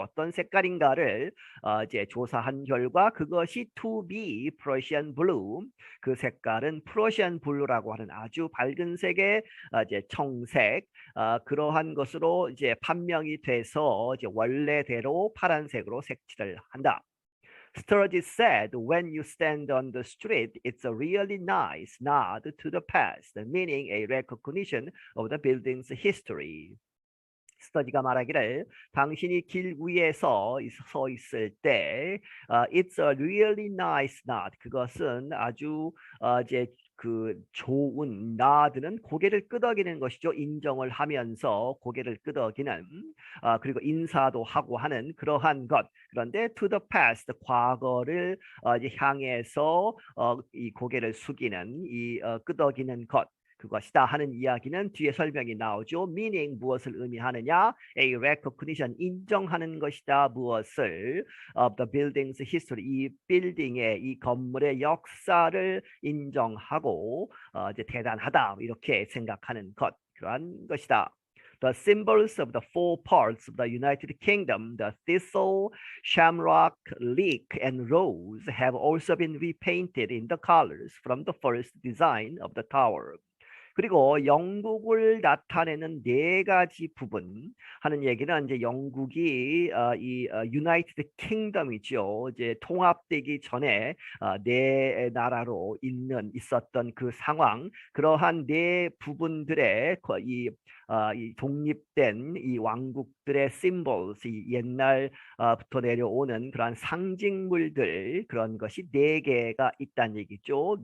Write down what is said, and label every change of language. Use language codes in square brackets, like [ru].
[ko] 어떤 색깔인가를 이제 조사한 결과 그것이 [en] to be Prussian blue, [ko] 그 색깔은 Prussian blue라고 하는 아주 밝은 색의 이제 청색, 그러한 것으로 이제 판명이 돼서 이제 원래대로 파란색으로 색칠을 한다. [en] Sturgis said, when you stand on the street, it's a really nice nod to the past, meaning a recognition of the building's history. [ko] 스터디가 말하기를 당신이 길 위에서 서 있을 때 [en] it's a really nice nod. [ko] 그것은 아주 이제 그 좋은 nod는 고개를 끄덕이는 것이죠. 인정을 하면서 고개를 끄덕이는 그리고 인사도 하고 하는 그러한 것. 그런데 [en] to the past [ko] 과거를 이제 향해서 이 고개를 숙이는 이 끄덕이는 것. 그것이다 하는 이야기는 뒤에 설명이 나오죠. [en] meaning [ko] 무엇을 의미하느냐? [en] A recognition [ko] 인정하는 것이다. 무엇을? [en] of the building's history [ko] 이 빌딩의 이 건물의 역사를 인정하고 이제 대단하다 이렇게 생각하는 것 그러한 것이다. [en] The symbols of the four parts of the United Kingdom, the thistle, shamrock, leek, and rose, have also been repainted in the colors from the first design of the tower. [ko] 그리고 영국을 나타내는 네 가지 부분 하는 얘기는 이제 영국이 이 유나이티드 킹덤이죠. 이제 통합되기 전에 네 나라로 있었던 그 상황, 그러한 네 부분들의 이 독립된 이 왕국들의 symbols, 이 옛날부터 내려오는 그러한 상징물들 그런 것이 네 개가 있다는 얘기죠.